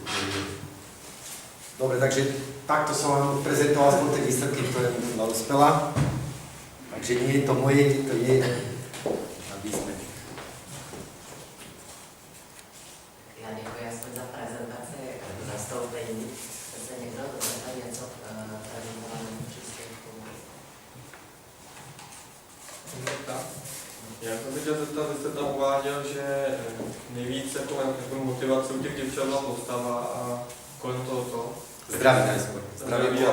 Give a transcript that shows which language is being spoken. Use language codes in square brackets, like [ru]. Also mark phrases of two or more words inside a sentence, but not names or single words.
[sk] Dobre, takže takto som vám prezentoval aspoň tie výsledky, ktoré mi uspela. Takže nie je to moje, to je, aby sme... Ja ďakujem aspoň za prezentácie, zastoupení. Chce niekto dodať [cs] něco k prezentovanému příspěvku? Já jsem se chtěl zeptat, vy jste tam uváděl, že nejvíc jako motivace u těch děvčat byla postava a kolem toho to. [sk] Zdraví najskôr. Zdraví a